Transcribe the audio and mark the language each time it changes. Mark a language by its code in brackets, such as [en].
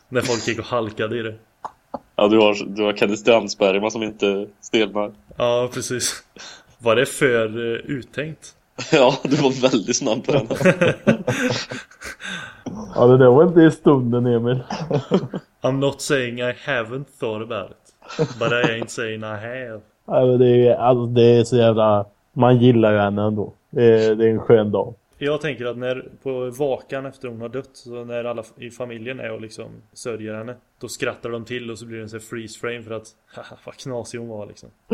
[sv] När folk gick och halkade i det. Ja, du har Kenny Strandsperma som inte stelnar. Ja, precis. Var det för uttänkt? Ja, du var väldigt snabb på den. Ja, det där var inte i stunden, Emil. [en] I'm not saying I haven't thought about it. But I ain't saying I have. [sv] Det är så jävla... Man gillar ju henne ändå. Det är en skön dag. Jag tänker att när på vakan efter hon har dött, så när alla i familjen är och liksom sörjer henne, då skrattar de till och så blir det en sån freeze frame för att vad knasig hon var liksom.